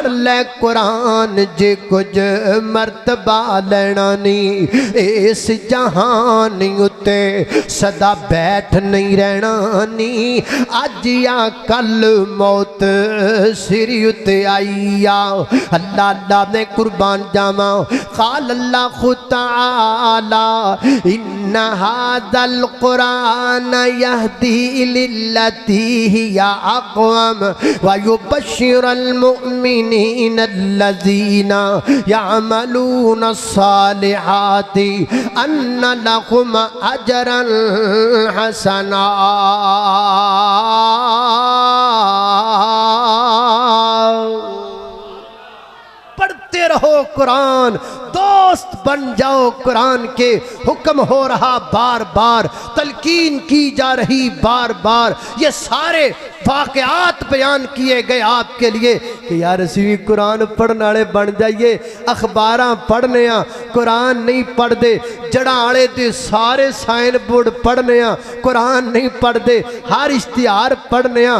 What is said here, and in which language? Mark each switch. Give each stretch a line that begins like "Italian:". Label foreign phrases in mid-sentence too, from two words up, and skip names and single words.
Punjabi: لے قرآن جے کجھ مرتبہ لینا نی اس جہان اتے سدا بیٹھ نہیں رہنا نی اج یا کل موت سر اتے آئی آ اللہ اللہ نے قربان جاوا
Arabic: قال الله تعالى إن هذا القرآن يهدي للتي هي أقوم ويبشر المؤمنين الذين يعملون الصالحات أن لهم أجرا حسنا
Urdu: پڑھتے رہو قرآن دوست بن جاؤ قرآن کے حکم ہو رہا بار بار تلقین کی جا رہی بار بار یہ سارے واقعات بیان کیے گئے آپ کے لیے کہ یار اسی بھی قرآن پڑھنے والے بن جائیے
Punjabi: اخباراں پڑھنے آں قرآن نہیں پڑھدے جڑا آلے دے سارے
English: sign board
Punjabi: پڑھنے آں قرآن نہیں پڑھدے ہر اشتہار پڑھنے آں